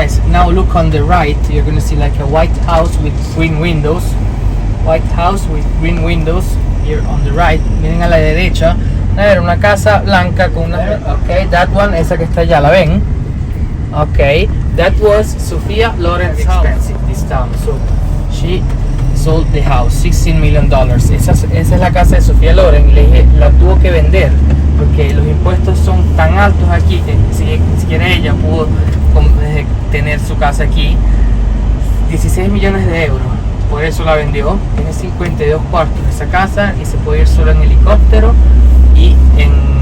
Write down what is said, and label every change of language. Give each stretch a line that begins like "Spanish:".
English: Now look on the right, you're gonna see like a white house with green windows. White house with green windows here on the right.
Spanish: Miren a la derecha, a ver, una casa blanca con una...
English: Okay, that one,
Spanish: esa que está allá, ¿la ven?
English: Okay, that was Sophia Loren's expensive this town, so she sold the house, $16 million.
Spanish: Esa es la casa de Sofía Loren y le dije, la tuvo que vender porque los impuestos son tan altos aquí que ni siquiera ella pudo tener su casa aquí. 16 millones de euros, por eso la vendió. Tiene 52 cuartos esa casa y se puede ir solo en helicóptero y en